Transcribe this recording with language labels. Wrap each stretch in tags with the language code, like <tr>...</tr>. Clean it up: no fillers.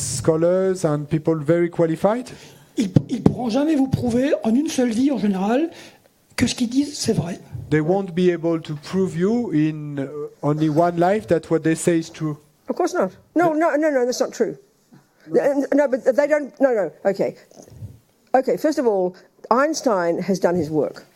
<en>Scholars and people very qualified,</en> <fr>ils ne pourront jamais vous prouver en une seule vie en général que ce qu'ils disent c'est vrai.</fr> <en>they won't be able to prove you in only one life that what they say is true. Of course not. No, that's not true. No, but they don't. No. Okay. First of all, Einstein has done his work.</en>